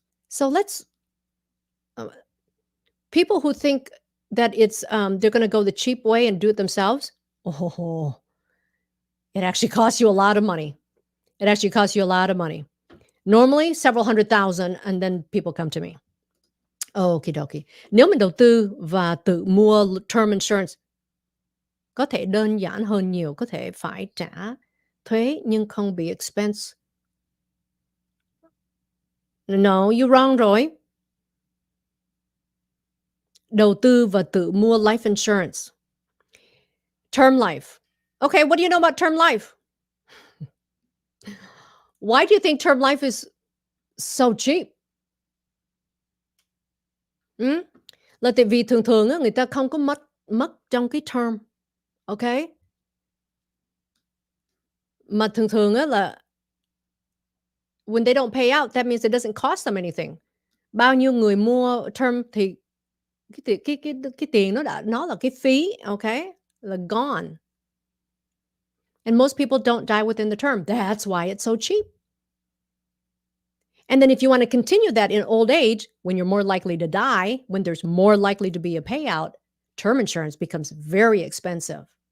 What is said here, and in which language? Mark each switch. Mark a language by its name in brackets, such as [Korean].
[English] So people who think that it's they're going to go the cheap way and do it themselves. Oh, it actually costs you a lot of money. It actually costs you a lot of money. Normally several hundred thousand, and then people come to me. Okie dokie. [Vietnamese] Nếu mình đầu tư và tự mua term insurance, có thể đơn giản hơn nhiều, có thể phải trả thuế nhưng không bị expense. [English] No, you're wrong rồi. [Vietnamese] Đầu tư và tự mua life insurance. [English] Term life. Okay, what do you know about term life? Why do you think term life is so cheap? [Vietnamese] Là tại vì thường á, người ta không có mất trong cái term. [English] Okay? [Vietnamese] Mà thường á là [English] when they don't pay out, that means it doesn't cost them anything. [Vietnamese] Bao nhiêu người mua term thì cái tiền nó là cái phí, okay? Là gone. [English] And most people don't die within the term. That's why it's so cheap. And then if you want to continue that in old age, when you're more likely to die, when there's more likely to be a payout, term insurance becomes very expensive.